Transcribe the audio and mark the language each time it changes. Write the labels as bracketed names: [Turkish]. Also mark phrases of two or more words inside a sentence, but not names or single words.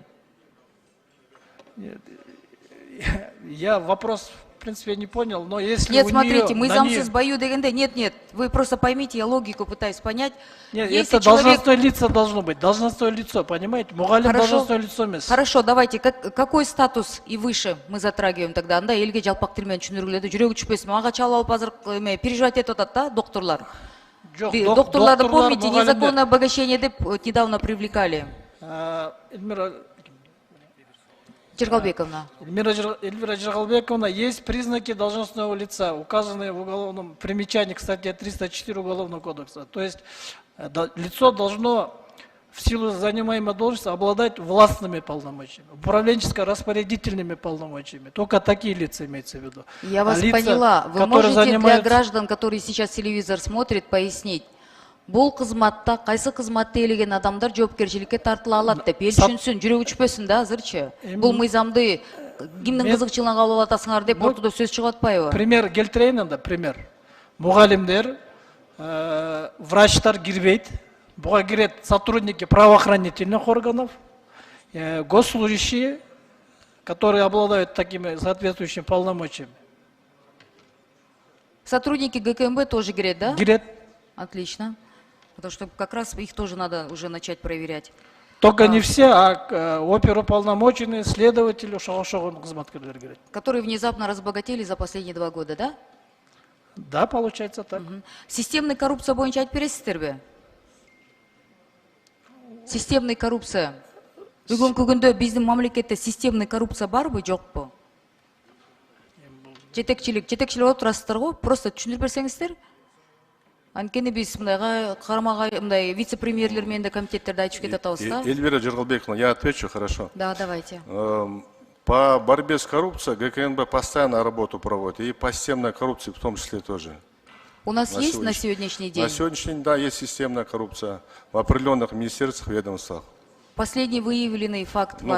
[Russian] Нет, я вопрос, в принципе, не понял, но если нет, у смотрите, нее, мы замсыз бою дегенде, нет, вы просто поймите, я логику пытаюсь понять. Нет, если это должностное лицо должно быть, должностное лицо, понимаете? Мугалим должностное лицо место. Хорошо, давайте, какой статус и выше мы затрагиваем тогда? [Kyrgyz] Анда элге жалпак тил менен түшүндүргүлөдү, жүрөгү түшпөсүн, ага чалып алып азыр переживать этип атат да, докторлар. [Russian] Докторларды помните, незаконное обогащение деп недавно привлекали. Жыргалбековна. Эльвира Жыргалбековна, есть признаки должностного лица, указанные в уголовном примечании, кстати, 304 Уголовного кодекса. То есть лицо должно в силу занимаемой должности обладать властными полномочиями, управленческо-распорядительными полномочиями. Только такие лица имеются в виду. Я вас поняла. Вы можете для граждан, которые сейчас телевизор смотрят, пояснить? [Kyrgyz] Бул кызматта кайсы кызматты ээлеген адамдар жоопкерчиликке тартыла алат деп эл түшүнсүн, жүрөгү түшпөсүн да азырчы. Бул мыйзамды кимдин кызыкчылыгына кабыл алып атасыңар деп ортодо сөз чыгып атпайбы? Пример келтирейин анда, пример. Мугалимдер, врачтар кирбейт, буга кирет [Russian] сотрудники правоохранительных органов, госслужащие, которые обладают такими соответствующими полномочиями. Сотрудники ГКМБ тоже кирет, да? [Kyrgyz] Кирет. [Russian] Отлично. Потому что как раз их тоже надо уже начать проверять. Только не все, а оперуполномоченные, следователи, которые внезапно разбогатели за последние 2 года, да? Да, получается так. Системный коррупция [Kyrgyz] боюнча айтып бересиздерби? [Russian] Системный коррупция. [Kyrgyz] Бүгүнкү күндө биздин мамлекетте [Russian] системный коррупция [Kyrgyz] барбы, жокпу? Жетекчилик болуп турасыздар го, просто түшүндүрүп берсеңиздер. Анткени биз мындайга кармага мындай вице-премьерлер менен да комитеттерде айтып кетип атабыз да. [Russian] Эльвира Жыргалбековна, я отвечу, хорошо? Да, давайте. По борьбе с коррупцией ГКНБ постоянно работу проводит, и по системной коррупции в том числе тоже. У нас есть на сегодняшний день? На сегодняшний день, да, есть системная коррупция в определенных министерствах, ведомствах. Последний выявленный факт вами?